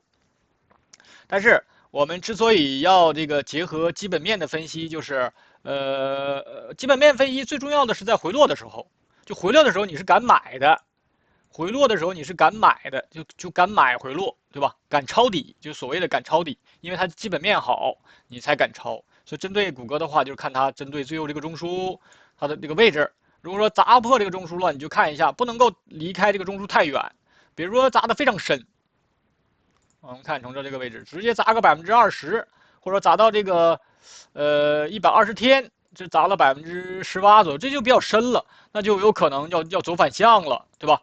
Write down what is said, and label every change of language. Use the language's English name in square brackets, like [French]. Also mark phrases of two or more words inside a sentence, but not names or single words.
[Chinese] 但是我們之所以要這個結合基本面的分析，就是基本面分析最重要的是在回落的時候，就回落的时候你是敢買的，回落的时候你是敢買的，就敢買回落，对吧？敢抄底，就所謂的敢抄底，因為它基本面好，你才敢抄。所以針對谷歌的話，就是看它針對最後這個中樞，它的這個位置。如果說砸破這個中樞了，你就看一下，不能夠離開這個中樞太遠。比如說砸得非常深，我們看從這個位置，直接砸個20%，或者砸到這個120天，就砸了18%左右，這就比較深了，那就有可能要走反向了，對吧？